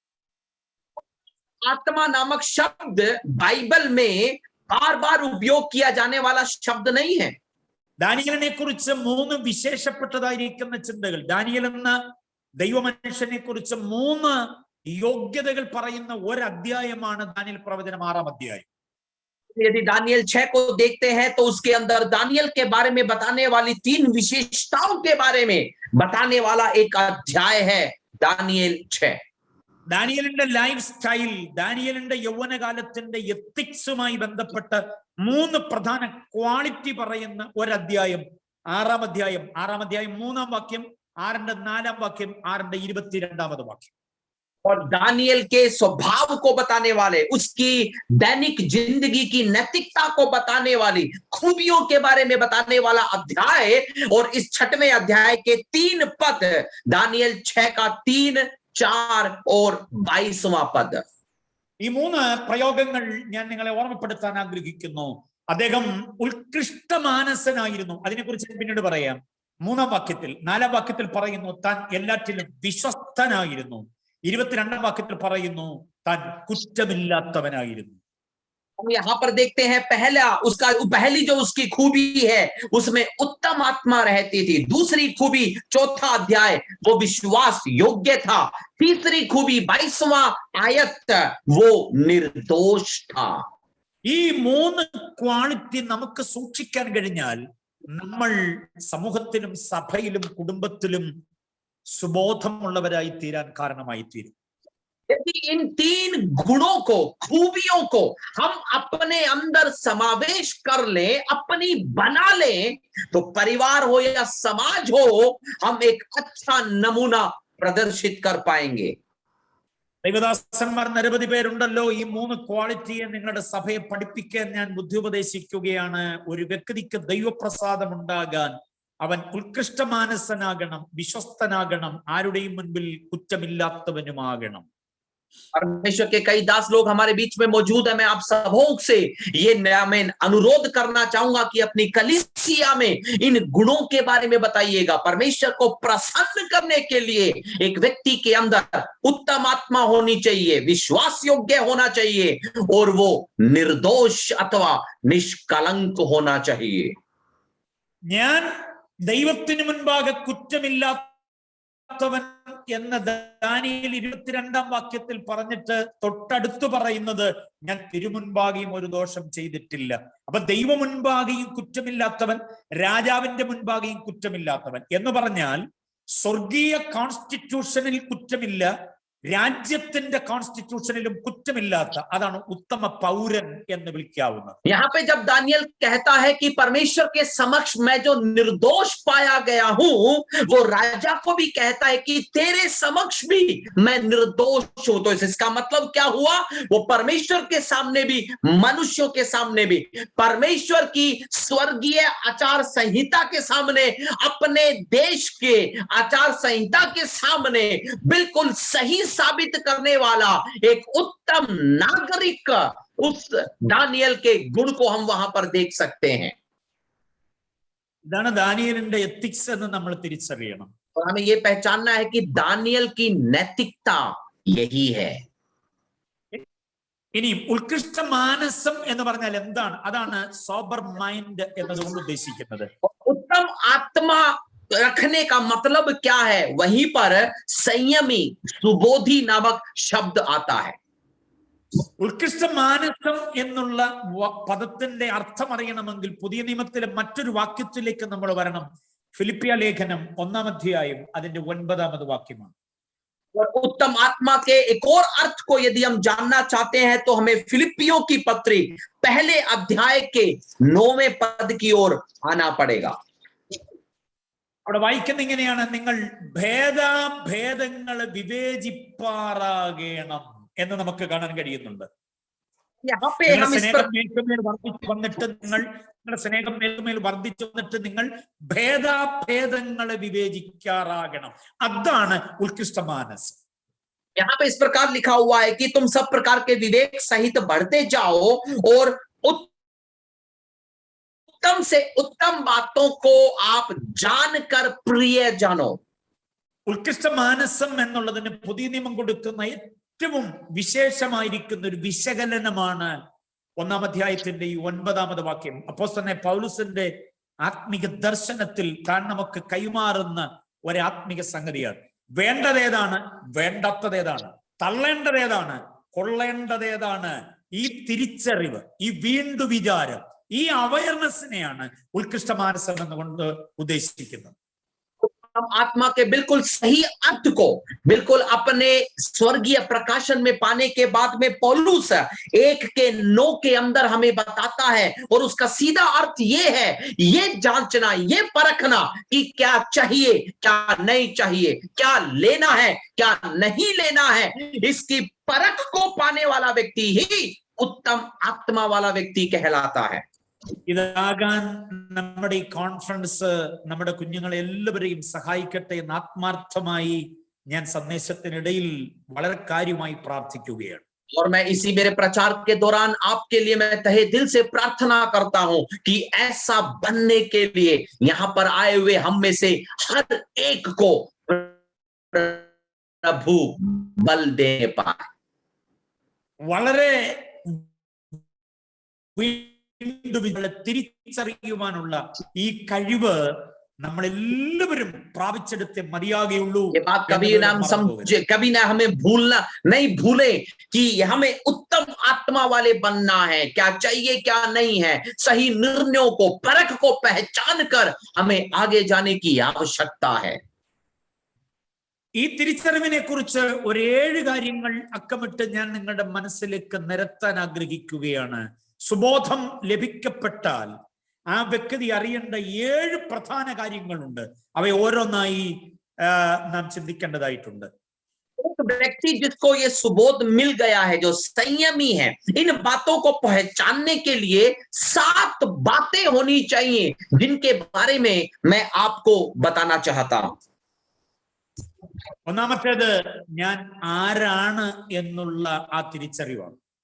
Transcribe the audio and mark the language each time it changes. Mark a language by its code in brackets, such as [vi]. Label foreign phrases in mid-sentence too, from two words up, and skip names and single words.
[hi] आत्मा नामक शब्द बाइबल में बार बार उपयोग किया जाने वाला शब्द नहीं है। [ml] ദാനിയേലിനെ കുറിച്ച് 3 വിശേഷപ്പെട്ടതായിരിക്കുന്ന ചിന്തകൾ, ദാനിയേൽ എന്ന ദൈവമനുഷ്യനെ കുറിച്ച് 3 യോഗ്യതകൾ പറയുന്ന ഒരു അധ്യായമാണ് ദാനിയേൽ പ്രവചനം 6-ാം അധ്യായം. [hi] यदि दानियल 6 को देखते हैं तो उसके अंदर दानियल के बारे में बताने वाली 3 विशेषताओं के बारे में बताने वाला एक अध्याय है दानियल 6। [ml] ദാനിയേലിന്റെ [en] life style, [ml] ദാനിയേലിന്റെ യൗവനകാലത്തിന്റെ എത്തിക്സുമായി ബന്ധപ്പെട്ട് 3 പ്രധാന ക്വാളിറ്റി പറയുന്ന ഒരധ്യായം 6-ാം അധ്യായം. 6-ാം അധ്യായം 3-ാം വാക്യം, 6-ന്റെ 4-ാം വാക്യം, 6-ന്റെ 22-ാമത് വാക്യം. [hi] और दानियल के स्वभाव को बताने वाले, उसकी दैनिक जिंदगी की नैतिकता को बताने वाली, खूबियों के बारे में बताने वाला अध्याय, और इस 6वें अध्याय के 3 पद, दानियल 6 का 3, 4 और 22वां पद। [ml] ഈ 3 പ്രയോഗങ്ങൾ ഞാൻ നിങ്ങളെ ഓർമ്മപ്പെടുത്താൻ ആഗ്രഹിക്കുന്നു. അദ്ദേഹം ഉത്കൃഷ്ട മാനസനായിരുന്നു, അതിനെക്കുറിച്ച് പിന്നീട് പറയാം. 3-ാം വാക്യത്തിൽ, 4-ാം വാക്യത്തിൽ പറയുന്നു താൻ എല്ലാറ്റിലും വിശ്വസ്തനായിരുന്നു. 22-ാം വാക്യത്തിൽ പറയുന്നു താൻ കുറ്റമില്ലാത്തവനായിരുന്നു. [hi] हम यहाँ पर देखते हैं पहली जो उसकी खूबी है उसमें उत्तम आत्मा रहती थी। दूसरी खूबी 4था अध्याय वो विश्वास योग्य था। तीसरी खूबी 22वां आयत वो निर्दोष था। [ml] ഈ 3 ക്വാളിറ്റി നമുക്ക് സൂക്ഷിക്കാൻ കഴിഞ്ഞാൽ നമ്മൾ സമൂഹത്തിലും സഭയിലും കുടുംബത്തിലും സുബോധമുള്ളവരായി തീരാൻ കാരണമായി തീരും. [hi] यदि इन 3 गुणों को, खूबियों को हम अपने अंदर समावेश कर लें, अपनी बना लें, तो परिवार हो या समाज हो, हम एक अच्छा नमूना प्रदर्शित कर पाएंगे। [ml] ദൈവദാസന്മാർ നിരവധി പേരുണ്ടല്ലോ. ഈ 3 ക്വാളിറ്റിയെ നിങ്ങളുടെ സഭയെ പഠിപ്പിക്കാൻ ഞാൻ ബുദ്ധി ഉപദേശിക്കുകയാണ്. ഒരു വ്യക്തിക്ക് ദൈവപ്രസാദം ഉണ്ടാകാൻ അവൻ ഉത്കൃഷ്ടമാനസനാകണം, വിശ്വസ്തനാകണം, ആരുടെയും മുൻപിൽ കുറ്റമില്ലാത്തവനുമാകണം. [hi] परमेश्वर के कई दास लोग हमारे बीच में मौजूद है। मैं आप सबों से ये मैं अनुरोध करना चाहूंगा कि अपनी कलीसिया में इन गुणों के बारे में बताइएगा। परमेश्वर को प्रसन्न करने के लिए एक व्यक्ति के अंदर उत्तम आत्मा होनी चाहिए, विश्वास योग्य होना चाहिए, और वो निर्दोष अथवा निष्कलंक होना चाहिए। [ml] ഞാൻ ദൈവത്തിന് മുൻപാകെ കുറ്റമില്ലാത്തവൻ എന്ന ദാനിയേൽ 22-ാം വാക്യത്തിൽ പറഞ്ഞിട്ട് തൊട്ടടുത്ത് പറയുന്നത് ഞാൻ തിരുമുൻപാകെയും ഒരു ദോഷം ചെയ്തിട്ടില്ല. അപ്പൊ ദൈവ മുൻപാകെയും കുറ്റമില്ലാത്തവൻ, രാജാവിന്റെ മുൻപാകെയും കുറ്റമില്ലാത്തവൻ എന്ന് പറഞ്ഞാൽ സ്വർഗീയ കോൺസ്റ്റിറ്റ്യൂഷനിൽ കുറ്റമില്ല, രാജ്യത്തിന്റെ കോൺസ്റ്റിറ്റ്യൂഷനിലും കുറ്റമില്ലാത്ത, അതാണ് ഉത്തമ പൗരൻ എന്ന് വിളിക്കാവുന്നത്. [hi] यहाँ पे जब दानियल कहता है कि परमेश्वर के समक्ष मैं जो निर्दोष पाया गया हूं, वो राजा को भी कहता है कि तेरे समक्ष भी मैं निर्दोष हूं। तो इसका मतलब क्या हुआ? वो परमेश्वर के सामने भी, मनुष्यों के सामने भी, परमेश्वर की स्वर्गीय आचार संहिता के सामने, अपने देश के आचार संहिता के सामने बिल्कुल सही साबित करने वाला एक उत्तम नागरिक, उस दानियल के गुण को हम वहां पर देख सकते हैं। [ml] ഇതാണ് ദാനിയേലിന്റെ എത്തിക്സ് എന്ന് നമ്മൾ തിരിച്ചറിയണം. [hi] और हमें ये पहचानना है कि दानियल की नैतिकता यही है। [ml] ഇനിയും ഉത്കൃഷ്ട മാനസം എന്ന് പറഞ്ഞാൽ എന്താണ്? അതാണ് [en] sober mind [ml] എന്നതുകൊണ്ട് ഉദ്ദേശിക്കുന്നത്. [hi] उत्तम आत्मा रखने का मतलब क्या है? वहीं पर संयमी, सुबोधी नामक शब्द आता है। [ml] ഉത്കൃഷ്ട മാനസം എന്നുള്ള പദത്തിന്റെ അർത്ഥം അറിയണമെങ്കിൽ പുതിയ നിയമത്തിലെ മറ്റൊരു വാക്യത്തിലേക്ക് നമ്മൾ വരണം. ഫിലിപ്പിയ ലേഖനം 1-ാം അധ്യായം അതിന്റെ 9-ാമത് വാക്യമാണ്. [hi] और उत्तम आत्मा के एक और अर्थ को यदि हम जानना चाहते हैं तो हमें फिलिपियों की पत्री 1 अध्याय के 9वें पद की ओर आना पड़ेगा। [ml] അവിടെ വായിക്കുന്ന ഇങ്ങനെയാണ്, നിങ്ങൾ ഭേദാഭേദങ്ങളെ വിവേചിപ്പാറാകണം എന്ന് നമുക്ക് കാണാൻ കഴിയുന്നുണ്ട്. [hi] यहाँ पे हम इस पर [ml] വന്നിട്ട് നിങ്ങൾ നിങ്ങളുടെ സ്നേഹം മേൽമേൽ വർദ്ധിച്ചു വന്നിട്ട് നിങ്ങൾ ഭേദാഭേദങ്ങളെ വിവേചിക്കാറാകണം. അതാണ് ഉത്കൃഷ്ട മാനസം. [hi] यहाँ पे इस प्रकार लिखा हुआ है कि तुम सब प्रकार के विवेक सहित बढ़ते जाओ और उत्तम से उत्तम बातों को आप जानकर प्रिय जानो. [ml] ഉത്കൃഷ്ട മാനസം എന്നുള്ളതിന് പുതിയ നിയമം കൊടുക്കുന്ന ഏറ്റവും വിശേഷമായിരിക്കുന്ന ഒരു വിശകലനമാണ് 1-ാം അധ്യായത്തിന്റെ ഈ 9-ാമത് വാക്യം. അപ്പോസ്തലനായ പൗലോസിന്റെ ആത്മിക ദർശനത്തിൽ താൻ നമുക്ക് കൈമാറുന്ന ഒരു ആത്മിക സംഗതിയാണ്. വേണ്ടതേതാണ്, വേണ്ടാത്തതേതാണ്, തള്ളേണ്ടതേതാണ്, കൊള്ളേണ്ടതേതാണ്. ഈ തിരിച്ചറിവ്, ഈ വീണ്ടു വിചാരം, ഈ അവയർനെസ്സിനെയാണ് ഉത്കൃഷ്ട മാനസം എന്നുകൊണ്ട് ഉദ്ദേശിക്കുന്നത്. [hi] आत्मा के बिल्कुल सही अर्थ को बिल्कुल अपने स्वर्गीय प्रकाशन में पाने के बाद में पौलुस 1 के 9 के अंदर हमें बताता है, और उसका सीधा अर्थ ये है, ये जांचना, ये परखना कि क्या चाहिए, क्या नहीं चाहिए, क्या लेना है, क्या नहीं लेना है. इसकी परख को पाने वाला व्यक्ति ही उत्तम आत्मा वाला व्यक्ति कहलाता है. [ml] ഇതാകാൻ നമ്മുടെ ഈ കോൺഫറൻസ് നമ്മുടെ കുഞ്ഞുങ്ങളെ എല്ലാവരെയും സഹായിക്കട്ടെ എന്ന് ആത്മാർത്ഥമായി ഞാൻ സന്ദേശത്തിനിടയിൽ വളരെ കാര്യമായി പ്രാർത്ഥിക്കുകയാണ്. [hi] और मैं इसी मेरे प्रचार के दौरान आपके लिए मैं तहे दिल से प्रार्थना करता हूं कि ऐसा बनने के लिए यहां पर आए हुए हम में से हर एक को प्रभु बल दे पाए. [ml] വളരെ തിരിച്ചറിയുവാനുള്ള ഈ കഴിവ് നമ്മളെല്ലാവരും പ്രാപിച്ചെടുത്തേ മതിയാകുള്ളൂ. [hi] ये बात कभी ना हमें भूलना नहीं भूले कि हमें उत्तम आत्मा वाले बनना है. क्या चाहिए, क्या नहीं है, सही निर्णयों को, परख को पहचान कर हमें आगे जाने की आवश्यकता है. [ml] ഈ തിരിച്ചറിവിനെ കുറിച്ച് ഒരു 7 കാര്യങ്ങൾ അക്കമിട്ട് ഞാൻ നിങ്ങളുടെ മനസ്സിലേക്ക് നിരത്താൻ ആഗ്രഹിക്കുകയാണ്. സുബോധം ലഭിക്കപ്പെട്ടാൽ ആ വ്യക്തി അറിയേണ്ട 7 പ്രധാന കാര്യങ്ങളുണ്ട്. അവയെ ഓരോന്നായി നാം ചിന്തിക്കേണ്ടതായിട്ടുണ്ട്. [hi] व्यक्ति जिसको ये सुबोध मिल गया है, जो संयमी है, इन बातों को पहचानने के लिए 7 बातें होनी चाहिए जिनके बारे में मैं आपको बताना चाहता हूं. [ml] ഒന്നാമത്തേത് ഞാൻ ആരാണ് എന്നുള്ള ആ തിരിച്ചറിവാണ്.